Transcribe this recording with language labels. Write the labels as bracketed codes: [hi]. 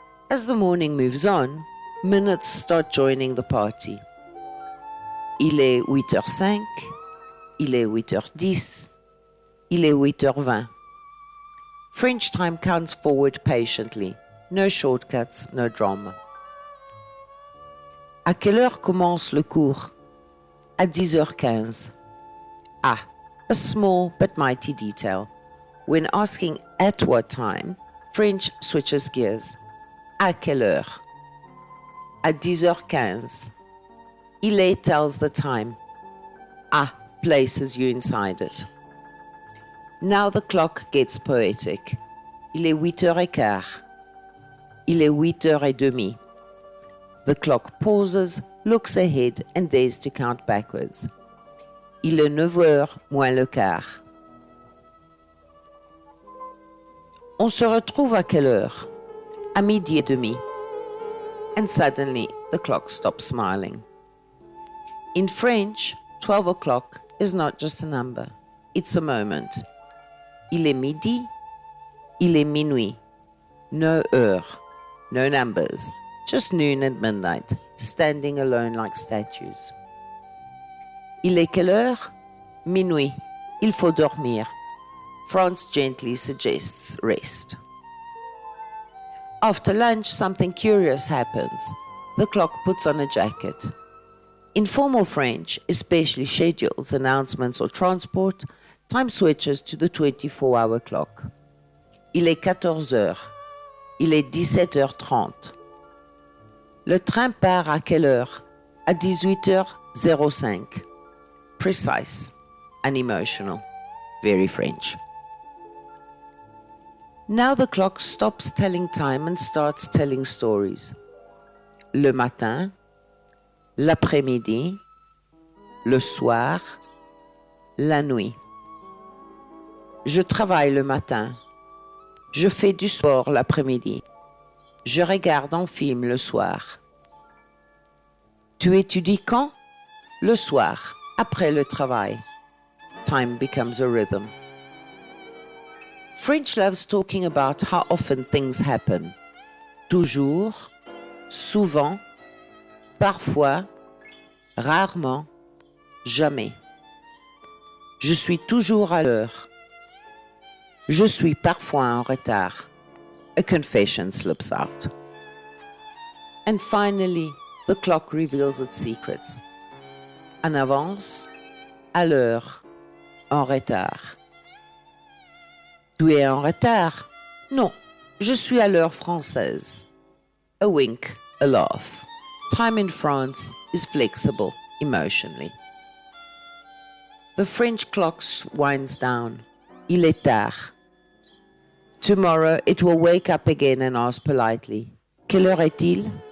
[en] As the morning moves on, minutes start joining the party. [fr] Il est 8h05, il est 8h10, il est 8h20. [en] French time counts forward patiently. No shortcuts, no drama. [fr] À quelle heure commence le cours? À 10h15. [en] Ah, a small but mighty detail. When asking at what time, French switches gears. [fr] À quelle heure? À 10h15. [en] Il est tells the time. Ah places you inside it. Now the clock gets poetic. [fr] Il est 8h15. Il est 8h30. [en] The clock pauses, looks ahead, and dares to count backwards. [fr] Il est 9h moins le quart. On se retrouve à quelle heure? À midi et demi. [en] And suddenly the clock stops smiling. In French, 12 o'clock is not just a number, it's a moment. [fr] Il est midi, il est minuit. [en] No heure, no numbers, just noon and midnight, standing alone like statues. [fr] Il est quelle heure? Minuit. Il faut dormir. [en] France gently suggests rest. After lunch, something curious happens. The clock puts on a jacket. In formal French, especially schedules, announcements, or transport, time switches to the 24-hour clock. [fr] Il est 14 heures. Il est 17h30. Le train part à quelle heure? À 18h05. [en] Precise, unemotional, very French. Now the clock stops telling time and starts telling stories. [fr] Le matin, l'après-midi, le soir, la nuit. Je travaille le matin. Je fais du sport l'après-midi. Je regarde un film le soir. Tu étudies quand? Le soir, après le travail. [en] Time becomes a rhythm. French loves talking about how often things happen. [fr] Toujours, souvent, parfois, rarement, jamais. Je suis toujours à l'heure. Je suis parfois en retard. [en] A confession slips out. And finally, the clock reveals its secrets. [fr] En avance, à l'heure, en retard. Tu es en retard? Non, je suis à l'heure française. [en] A wink, a laugh. Time in France is flexible emotionally. The French clock winds down. [fr] Il est tard. [en] Tomorrow it will wake up again and ask politely, [fr] quelle heure est-il?